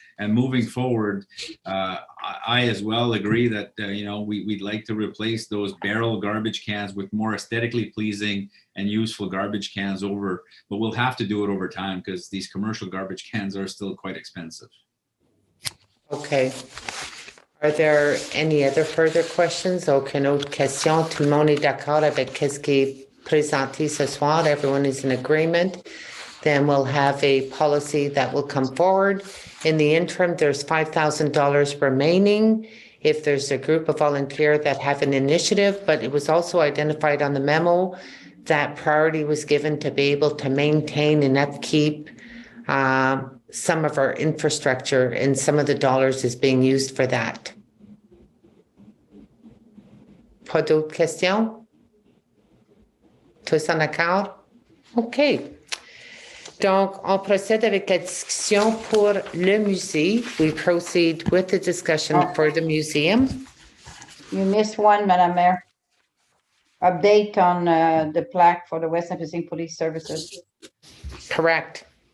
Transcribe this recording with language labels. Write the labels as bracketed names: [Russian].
[English] And moving forward, I as well agree that we'd like to replace those barrel garbage cans with more aesthetically pleasing and useful garbage cans but we'll have to do it over time because these commercial garbage cans are still quite expensive. Okay. Are there any other further questions? [French] Aucune autre question? Tout le monde est d'accord avec ce qui est présenté ce soir? [English] Everyone is in agreement? Then we'll have a policy that will come forward. In the interim, there's $5,000 remaining if there's a group of volunteers that have an initiative, but it was also identified on the memo that priority was given to be able to maintain and upkeep some of our infrastructure, and some of the dollars is being used for that. [French] Pas d'autres questions? Tous en accord? OK. Donc, on procède avec la discussion pour le musée. [English] We proceed with the discussion for the museum. You missed one, Madam Mayor. Update on the plaque for the West Nipissing Police Services. Correct.